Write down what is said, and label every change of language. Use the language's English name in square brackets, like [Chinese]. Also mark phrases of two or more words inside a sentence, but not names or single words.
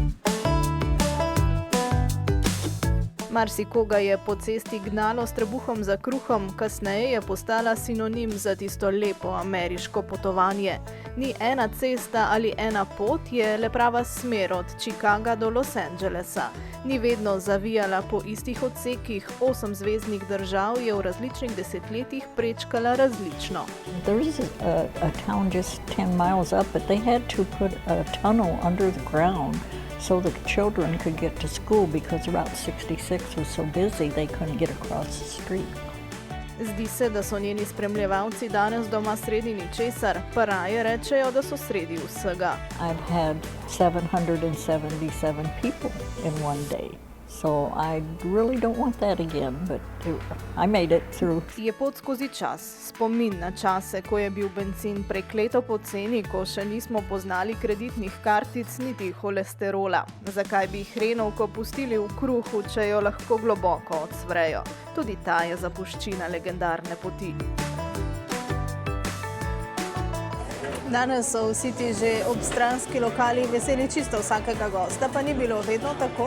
[Slovenian] Marsikoga je po cesti gnalo s trebuhom za kruhom, kasneje je postala sinonim za tisto lepo ameriško potovanje. Ni ena cesta ali ena pot, je le prava smer od Chicaga do Los Angelesa. Ni vedno zavijala po istih odsekih, 8 zveznih držav je v različnih desetletjih prečkala različno. [English] There is a town just 10 miles up, but they had to put a tunnel under the ground so that children could get to school because Route 66 was so busy they couldn't get across the street. [Slovenian] Zdi se, da so njeni spremljevalci danes doma sredi ničesar, pa raje rečejo, da so sredi vsega. [English] I've had 777 people in one day, so I really don't want that again, but I made it through. [Slovenian] Je pot skozi čas, spomin na čase, ko je bil bencin prekleto poceni, ko še nismo poznali kreditnih kartic niti holesterola. Zakaj bi hrenovko pustili v kruhu, če jo lahko globoko odsvrejo? Tudi ta je zapuščina legendarne poti. Danes so vsi ti že obstranski lokali veseli čisto vsakega gosta, pa ni bilo vedno tako.